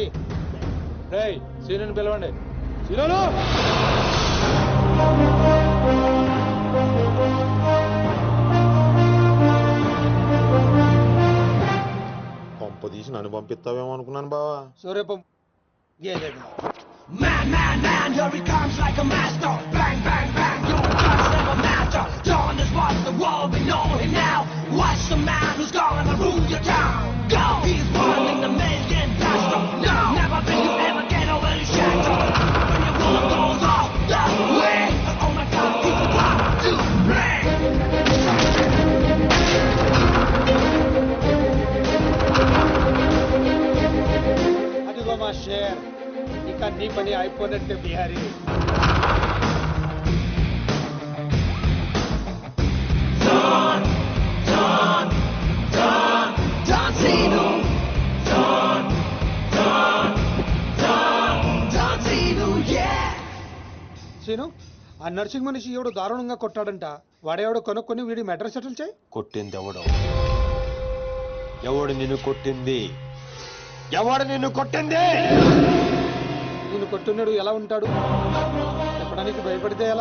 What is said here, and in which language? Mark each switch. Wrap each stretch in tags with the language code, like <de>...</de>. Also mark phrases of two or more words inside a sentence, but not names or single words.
<te>రేయ్, సీనుని పిలవండి. సీనులు! పంపు తీసి నన్ను పంపిస్తావేమో అనుకున్నాను బావా. సూర్యపం</te> <en>Man, man, man, here he comes like a master. Bang, bang, bang, your guns never matter. Dawn is what the world, we know him now. Watch the man who's gonna rule your town. Go! He's one in a million blaster. No! Never think you ever get over his shadow. When your world goes off the way. Oh my God, he's one to play.</en> <te>అదిగో మా షేర్, ఇక నీ పని అయిపోయినట్టే బిహారీ.</te> <en>Don, Don, Don, Don Zeno. Don, Don, Don, Don Zeno, yeah.</en> <te>సీను, ఆ నర్సింగ్ మనిషి ఎవడు దారుణంగా కొట్టాడంట. వాడేవాడు కొనుక్కొని వీడి మెడ్రస్ సెటిల్ చేయి. కొట్టింది ఎవడు? ఎవడు నిన్ను కొట్టింది? ఎవడు నిన్ను కొట్టింది? నేను కొట్టున్నాడు ఎలా ఉంటాడు చెప్పడానికి భయపడితే ఎలా?</te>